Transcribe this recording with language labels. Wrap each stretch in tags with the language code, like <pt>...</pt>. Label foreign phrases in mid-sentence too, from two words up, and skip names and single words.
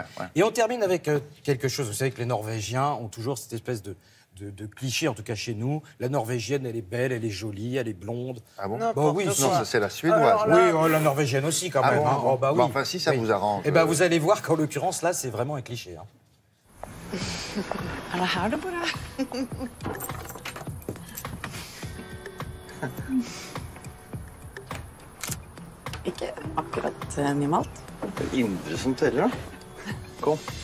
<fr>Et on termine avec quelque chose. Vous savez que les Norvégiens ont toujours cette espèce de cliché, en tout cas chez nous. La Norvégienne, elle est belle, elle est jolie, elle est blonde. Ah bon? Oui, non, ça c'est la suédoise. Oui, la Norvégienne aussi quand même. Bon, oui. bon, enfin, si ça vous arrange. Eh ben, vous allez voir qu'en l'occurrence, là, c'est vraiment un cliché.</fr> <sv>Alla här då bara.</sv> <no>Ikke akkurat minimalt. Det indre som teller, da. Kom.</no>